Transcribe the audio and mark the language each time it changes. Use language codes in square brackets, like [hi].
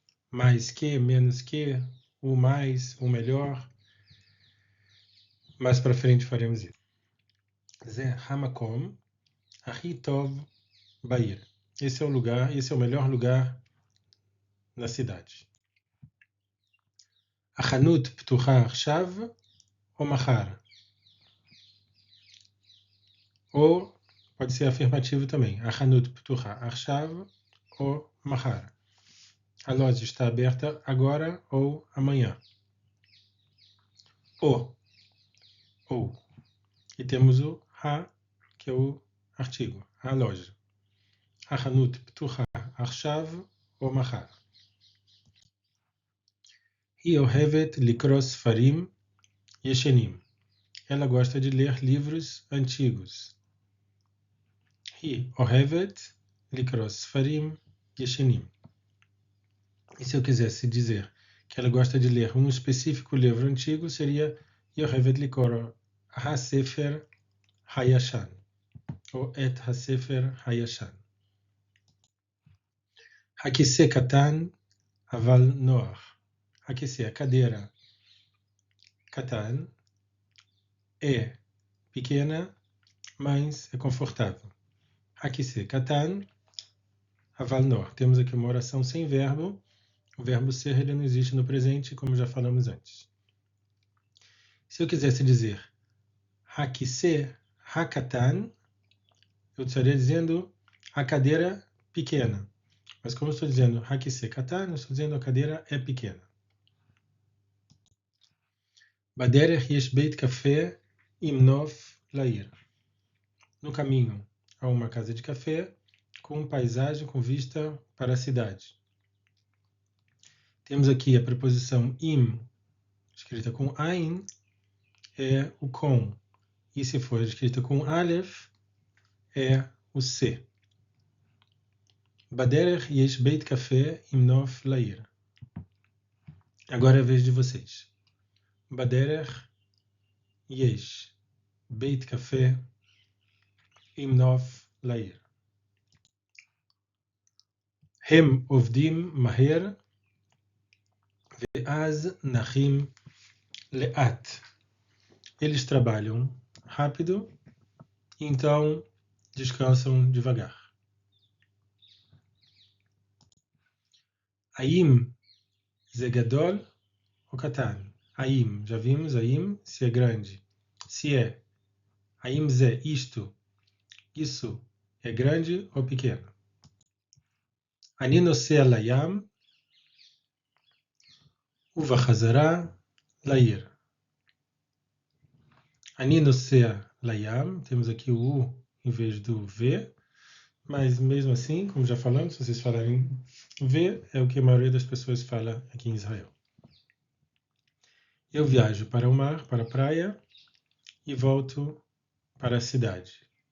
[pt] Mais que, menos que, o mais, o melhor. Mais para frente faremos isso. [he] זה המקום הכי טוב בעיר. [pt] Esse é o lugar, esse é o melhor lugar na cidade. [he] החנות פתוחה עכשיו ou מחר? [pt] Ou pode ser afirmativo também. [he] החנות פתוחה עכשיו ou מחר. [pt] A loja está aberta agora ou amanhã. Ou. E temos o que é o artigo, a loja. [he] החנות פתוחה עכשיו ou מחר. היא אוהבת לקרוא ספרים ישנים. [pt] Ela gosta de ler livros antigos. [he] היא אוהבת לקרוא ספרים ישנים. [pt] E se eu quisesse dizer que ela gosta de ler um específico livro antigo, seria [he] היא אוהבת לקרוא הספר הישן. ou את הספר הישן. הכיסא קטן אבל נוח. [pt] הכיסא, cadeira, קטן, é pequena, mas é confortável. [he] הכיסא קטן אבל נוח. [pt] Temos aqui uma oração sem verbo. O verbo ser ele não existe no presente, como já falamos antes. Se eu quisesse dizer [he] הכיסא הקטן, [pt] eu estaria dizendo a cadeira pequena. Mas como eu estou dizendo [he] הכיסא קטן, [pt] eu estou dizendo a cadeira é pequena. [he] בדרך יש בית קפה עם נוף לעיר. [pt] No caminho há uma casa de café com paisagem com vista para a cidade. Temos aqui a preposição im, escrita com ein, é o com. E se for escrita com aleph, é o se. [he] בדרך יש בית קפה עם נוף לעיר. [pt] Agora é a vez de vocês. [he] בדרך יש בית קפה עם נוף לעיר. הם עובדים מהר ואז נחים לאט. [pt] Eles trabalham rápido, então descansam devagar. [he] האם זה גדול ou קטן? [pt] האם, já vimos, האם, se é grande. Se é, [he] האם זה, [pt] isto, isso é grande ou pequeno? [he] אני נוסע לים ובחזרה לעיר. אני נוסע לים, [pt] temos aqui o U em vez do V, mas mesmo assim, como já falamos, se vocês falarem V, é o que a maioria das pessoas fala aqui em Israel. Eu viajo para o mar, para a praia, e volto para a cidade.